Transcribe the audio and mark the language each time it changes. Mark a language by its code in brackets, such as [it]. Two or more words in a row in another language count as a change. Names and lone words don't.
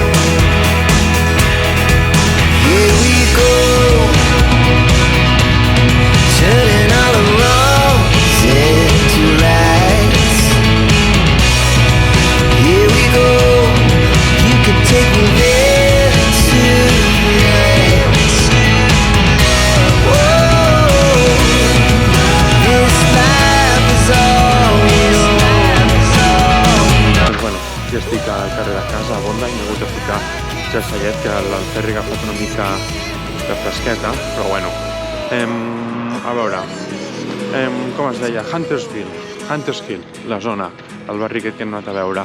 [en] Here we go, turning all the wrongs into rights. Here we go, you can take me there tonight. Whoa, this life is all we know. [ca] Doncs bueno, ja estic al carrer de casa, a Bondi, i m'he hagut de ficar Jalsaiet, que el ferri ha agafat una mica de fresqueta, però bueno. A veure, com es deia? Hunters Hill, la zona, el barri aquest que hem anat a veure.